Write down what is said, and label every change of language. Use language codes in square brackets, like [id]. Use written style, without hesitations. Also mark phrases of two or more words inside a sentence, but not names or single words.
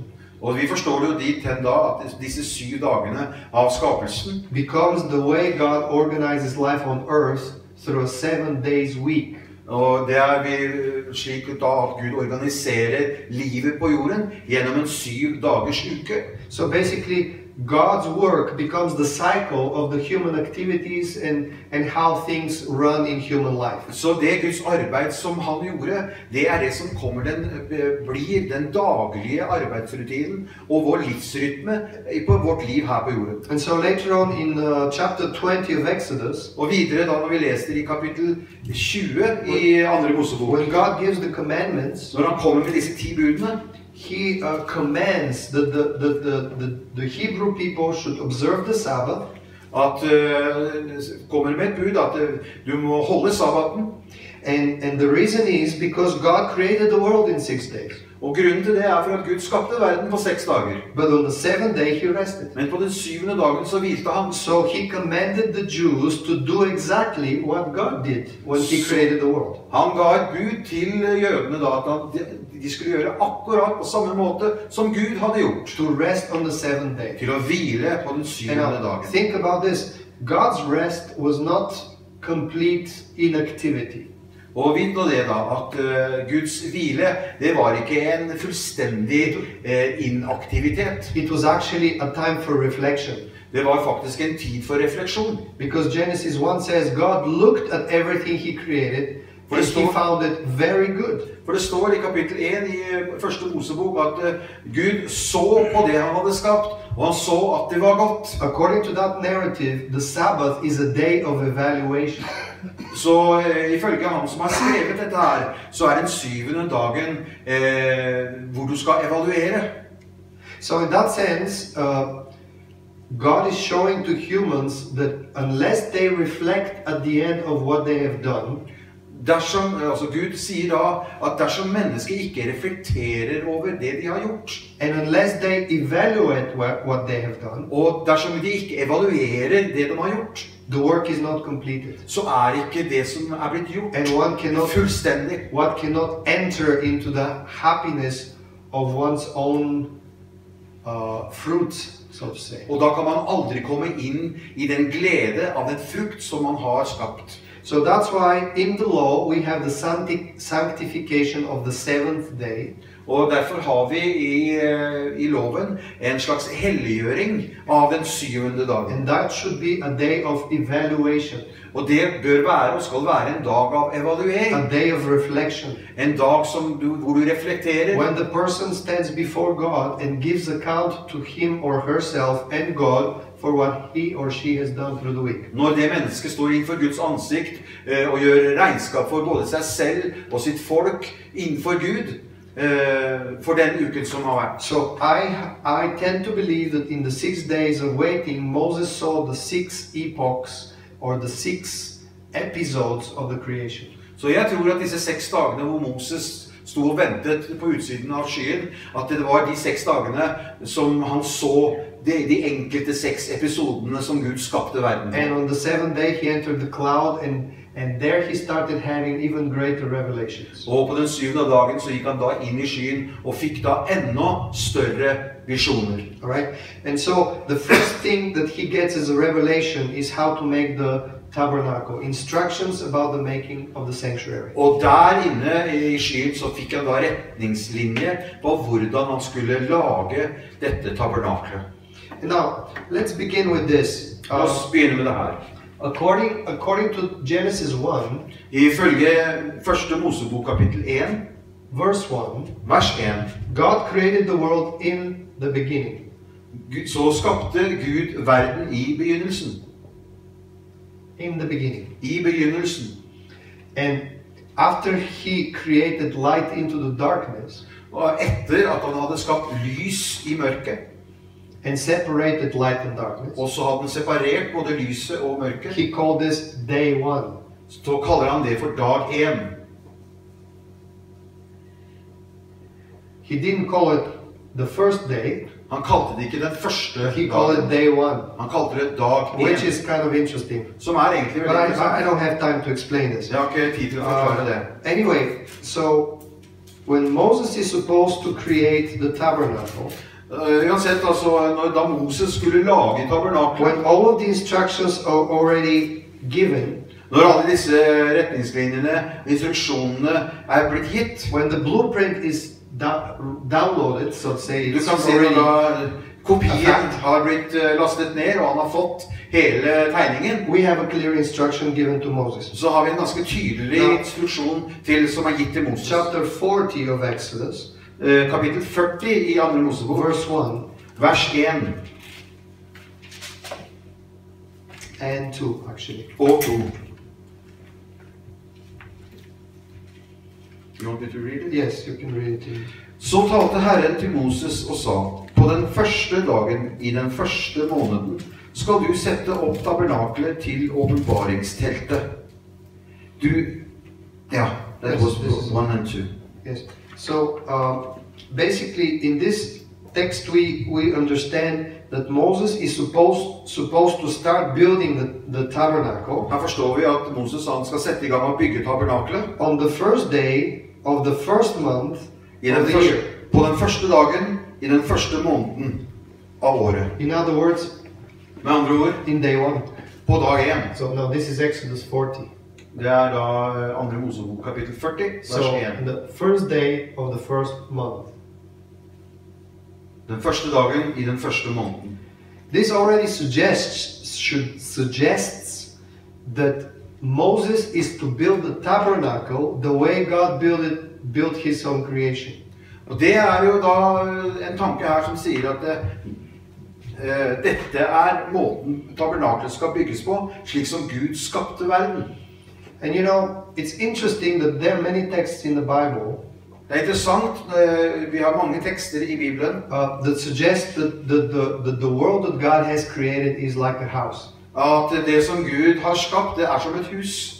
[no] og vi forstår jo dit hen da at disse 7 dagene av skapelsen [en] becomes the way God organizes life on earth through a 7 days week. [no] Og det er slik da at Gud organiserer livet på jorden gjennom en 7 dagers uke. [en] So basically, God's work becomes the cycle of the human activities and how things run in human life. [no] Så det Guds arbeid som han gjorde, det er det som blir den daglige arbeidsrutinen og vår livsrytme på vårt liv her på jorden. [en] And so later on in chapter 20 of Exodus, [no] og videre da når vi leser i kapittel 20 i andre Mosebok, [en] when God gives the commandments, [no] når han kommer med disse 10 budene, [en] he commands that the Hebrew people should observe the Sabbath. [no] At kommer med et bud at du må holde sabbaten. [en] And the reason is because God created the world in 6 days. [no] Og grunnen til det er for at Gud skapte verden på 6 dager. [en] But on the 7th day he rested. [no] Men på den 7. dagen så hvilte han. [en] So he commanded the Jews to do exactly what God did when he created the world. [no] Han ga et bud til jødene da at de skulle gjøre akkurat på samme måte som Gud hadde gjort. [en] To rest on the 7th day. [no] Til å hvile på den 7. dagen. [en] Think about this. God's rest was not complete inactivity. [no] Og vit nå det da, at Guds hvile, det var ikke en fullstendig inaktivitet. [en] It was actually a time for reflection. [no] Det var faktisk en tid for refleksjon. [en] Because Genesis 1 says God looked at everything he created And he found it very good. [no] For det står i kapittel 1 i første Mosebok at Gud så på det han hadde skapt, og han så at det var godt. [en] According to that narrative, the Sabbath is a day of evaluation. [no] Så ifølge han som har skrevet dette her, så den syvende dagen hvor du skal evaluere. [en] So in that sense, God is showing to humans that unless they reflect at the end of what they have done, [no] Gud sier da at dersom mennesket ikke reflekterer over det de har gjort, [en] and unless they evaluate what they have done, [no] og dersom de ikke evaluerer det de har gjort, [en] the work is not completed. [no] så ikke det som blitt gjort [en] And [no] fullstendig. [en] One cannot enter into the happiness of one's own fruit, so to say. [no] Og da kan man aldri komme inn i den glede av den frukt som man har skapt. [en] So that's why in the law we have the sanctification of the seventh day. [no] Og derfor har vi i loven en slags helliggjøring av den syvende dagen. [en] And that should be a day of evaluation. [no] Og det bør være og skal være en dag av evaluering. [en] A day of reflection. [no] En dag hvor du reflekterer. [en] When the person stands before God and gives account to him or herself and God for what he or she has done through the week. [no] Når det mennesket står innenfor Guds ansikt og gjør regnskap for både seg selv og sitt folk innenfor Gud for den uken som har vært. [en] So I tend to believe that in the 6 days of waiting, Moses saw the 6 epochs or the 6 episodes of the creation. [no] Så jeg tror at disse 6 dagene hvor Moses stod og ventet på utsiden av skyen, at det var de 6 dagene som han så de enkelte 6 episodene som Gud skapte verden. [en] And on the 7th day he entered the cloud and there he started having even greater revelations. [no] Og på den 7. dagen så gikk han da inn i skyen og fikk da enda større visjoner. [en] All right? And so the first thing that he gets as a revelation is how to make the tabernacle, instructions about the making of the sanctuary. [no] Og der inne i skyen så fikk han da retningslinje på hvordan han skulle lage dette tabernaklet. [en] Now, let's begin with this. [no] La oss begynne med det her. [en] According to Genesis 1, [no] ifølge første Mosebok kapittel 1, [en] verse 1, [no] vers 1, [en] God created the world in the beginning. [no] Så skapte Gud verden i begynnelsen. [en] In the beginning. [no] I begynnelsen. [en] And after he created light into the darkness, [no] og etter at han hadde skapt lys i mørket, [en] and separated light and darkness, [no] og så hadde han separert både lyset og mørket, [en] he called this day 1. [no] Så kaller han det for dag 1. [en] He didn't call it the first day. [no] Han kalte det ikke den første dagen. [en] He called it day 1. [no] Han kalte det dag 1. [en] Which is kind of interesting. [no] Som egentlig [en] But [no] veldig [en] I don't have time to explain this. [no] Jeg har ikke tid til å forklare det. [en] Anyway, so when Moses is supposed to create the tabernacle, [no] Uansett, altså, da Moses skulle lage tabernaklet, [en] when all of the instructions are already given, [no] når alle disse retningslinjene, instruksjonene blitt gitt, [en] when the blueprint is downloaded, so to say, [no] du kan se da kopien har blitt lastet ned, og han har fått hele tegningen. [en] We have a clear instruction given to Moses. [no] Så har vi en ganske tydelig instruksjon som gitt til Moses. [en] Chapter 40 of Exodus, [no] kapittel 40 i 2. Mosebok, [en] verse 1, [no] vers 1 [en] and 2 actually. Og 2. You want me to read it? Yes, you can read it. [no] Så talte Herren til Moses og sa: På den første dagen i den første måneden skal du sette opp tabernaklet til åpenbaringsteltet. [en] That was 1 and 2. Yes. So basically, in this text, we understand that Moses is supposed to start building the tabernacle. [no] Her forstår vi at Moses han skal sette i gang å bygge tabernaklet. [en] On the first day of the first month of the year. [no] På den første dagen i den første måneden av året. [en] In other words, [no] med andre ord, [en] in day 1. [no] På dag 1. [en] So now this is Exodus 40. [no] Det da 2. Mosebok kapittel 40, vers 1. [en] So the first day of the first month. [no] Den første dagen i den første måneden. [en] This already suggests that Moses is to build the tabernacle the way God built his own creation. [no] Og det jo da en tanke her som sier at dette måten tabernaklet skal bygges på, slik som Gud skapte verden. [en] And you know, it's interesting that there are many texts in the Bible [no] Det interessant, vi har mange tekster I Bibelen [en] that suggest that the world that God has created is like a house. [no] At det som Gud har skapt, det som et hus.